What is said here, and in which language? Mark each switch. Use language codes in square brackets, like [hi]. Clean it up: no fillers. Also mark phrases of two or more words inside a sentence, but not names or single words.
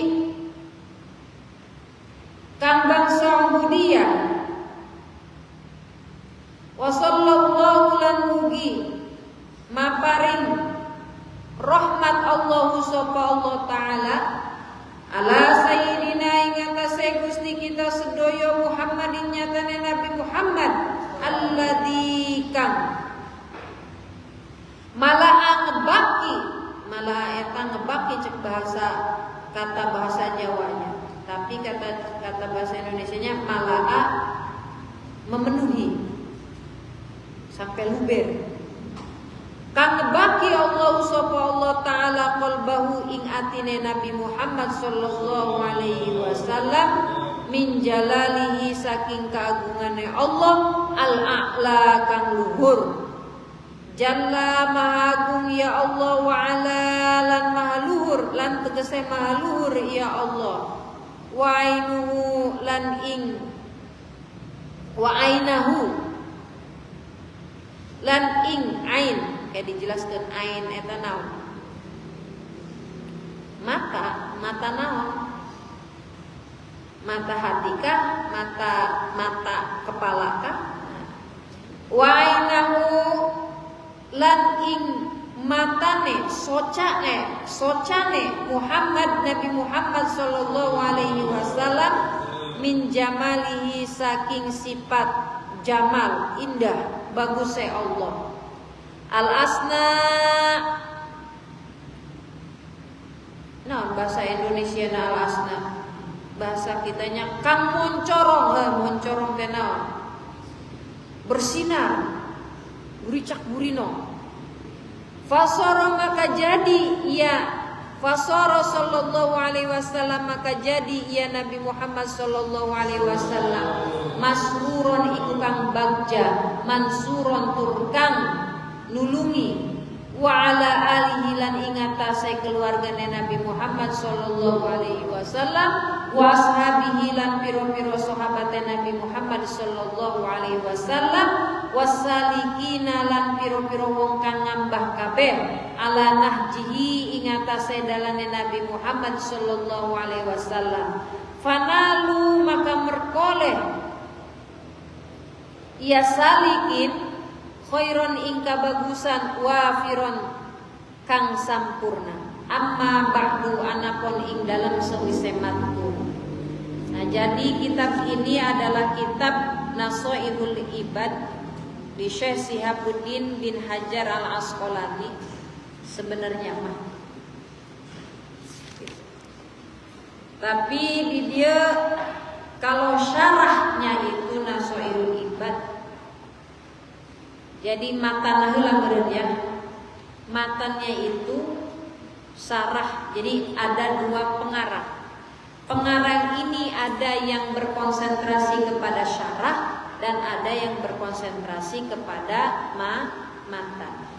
[jv] kang bangsa ubudiyah wa sallallahu lan mugi maparing rahmat Allah sapa [ar] الله تعالى على سيدنا [jv] ing atase Gusti kita sedaya Muhammadin nyatane Nabi Muhammad alladzi kang malah ngebaki malah eta ngebaki [id] cek bahasa kata bahasa Jawanya, tapi kata bahasa Indonesianya mala'a, memenuhi sampai luber. [jv] Kang baki Allah sapa Allah taala qalbahu ing atine Nabi Muhammad sallallahu alaihi wasallam [ar] من جلاله [jv] saking keagungane Allah [ar] الأعلى [jv] kang luhur. Jalla maha agung ya Allah [ar] وعلا [jv] lan maha luhur lan tegese maha luhur ya Allah. [ar] وعينه [jv] lan ing [ar] وعينه [jv] lan ing ain kayak dijelaskan [su] ain eta naon. Mata naon? [id] Mata hati kah? Mata kepala kah? [ar] وعينه [jv] lan ing matane socane Muhammad Nabi Muhammad sallallahu alaihi wasallam [ar] من جماله [jv] saking sifat jamal indah bagusnya Allah. [su] Al asna nah bahasa Indonesia na al asna, bahasa kitanya kang moncorong teh naon? Bersinar buricak burino. [jv] Fasara maka jadi ya fasara [ar] صلى الله عليه وسلم [jv] maka jadi ya Nabi Muhammad sallallahu alaihi wasallam masruron iku kang bagja mansuron turkang nulungi [ar] وعلى آله [jv] lan ing atase keluargane Nabi Muhammad sallallahu alaihi wasallam [ar] وأصحابه [jv] lan pira-pira sahabate Nabi Muhammad sallallahu alaihi wasallam wasalikina lan pira-pira wong kang ngambah kabeh [ar] على نهجه [jv] ing atase dalane Nabi Muhammad sallallahu alaihi wasallam fanalu maka merkoleh ya salikin khairon ing kabagusan wafiron kang sampurna [ar] أما بعد [jv] anapun ing dalam sewise matur. [id] Nah, jadi kitab ini adalah kitab Nasaihul Ibad di Syekh Shihabuddin bin Hajar Al-Asqalani sebenarnya mah. Tapi di dia kalau syarahnya itu Nasaihul Ibad. [su] Jadi matan heula meureun ya. [id] Matannya itu sarah. Jadi ada dua pengarang. Pengarang ini ada yang berkonsentrasi kepada syarah dan ada yang berkonsentrasi kepada matan.